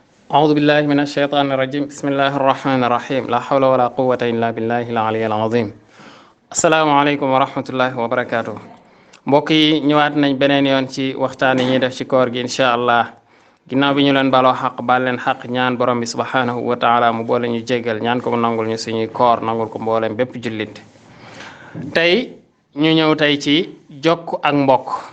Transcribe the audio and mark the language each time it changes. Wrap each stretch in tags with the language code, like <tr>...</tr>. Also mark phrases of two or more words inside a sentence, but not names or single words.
<ar>أعوذ بالله من الشيطان الرجيم بسم الله الرحمن الرحيم لا حول ولا قوة إلا بالله العلي العظيم السلام عليكم ورحمة الله وبركاته</ar> <wo>mbokk yi ñëwaat nañ beneen yoon ci waxtaan yi ñuy def ci koor gi</wo> <ar>إن شاء الله</ar> <wo>ginnaaw bi ñu leen baloo xaq baal leen xaq ñaan borom bi</wo> <ar>سبحانه وتعالى</ar> <wo>mu boole ñu jéggal ñaan ko mu nangul ñu suñuy koor nangul ko mbooleem bépp jullit tey ñu ñëw tey ci jokk ak mbokk</wo>